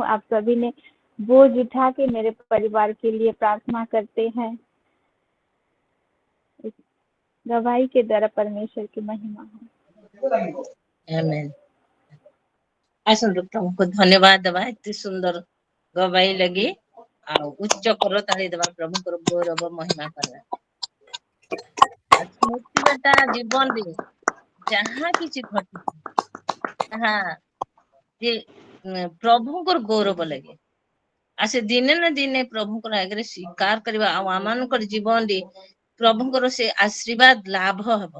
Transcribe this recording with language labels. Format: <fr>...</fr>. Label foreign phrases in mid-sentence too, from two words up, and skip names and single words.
<hi>आप सभी ने बोझ उठा के मेरे परिवार के लिए प्रार्थना करते हैं। इस गवाही के द्वारा परमेश्वर की महिमा हो। आमेन। ऐसा डॉक्टर को धन्यवाद दबा, इतनी सुंदर गवाही लगी।</hi> <or>ଆଉ ଉଚ୍ଚ କର ତାଳି ଦେବା, ପ୍ରଭୁଙ୍କର ଗୌରବ ମହିମା କରିବା। ସ୍ମୃତି ବେଟା ଜୀବନରେ ଯାହା କିଛି ଘଟିଛି ତାହା ଯେ ପ୍ରଭୁଙ୍କର ଗୌରବ ଲାଗେ। ଆଉ ସେ ଦିନେ ନା ଦିନେ ପ୍ରଭୁଙ୍କର ଆଗରେ ସ୍ୱୀକାର କରିବା, ଆଉ ଆମମାନଙ୍କର ଜୀବନରେ ପ୍ରଭୁଙ୍କର ସେ ଆଶୀର୍ବାଦ ଲାଭ ହବ।</or>